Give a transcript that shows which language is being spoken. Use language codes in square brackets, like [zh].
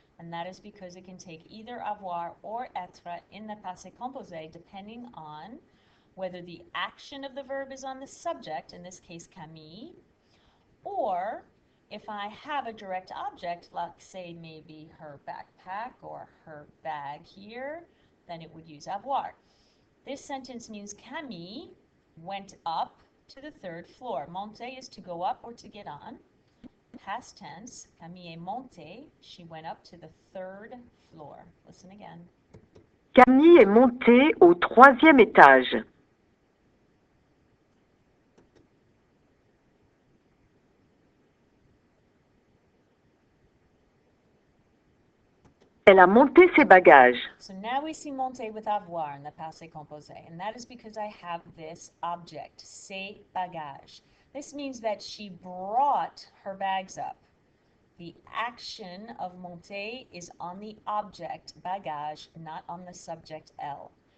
[en] And that is because it can take either avoir or être in the passé composé depending on whether the action of the verb is on the subject, in this case Camille, or if I have a direct object, like say maybe her backpack or her bag here, then it would use avoir. This sentence means Camille went up to the 3rd floor. Monter is to go up or to get on. Past tense, [fr] Camille est montée. [en] She went up to the 3rd floor. Listen again. [fr] Camille est montée au 3e étage. Elle a monté ses bagages. [en] So now we see monter with avoir in the passé composé, and that is because I have this object, [fr] ses bagages. [en] This means that she brought her bags up. The action of monter is on the object, bagage, not on the subject, elle.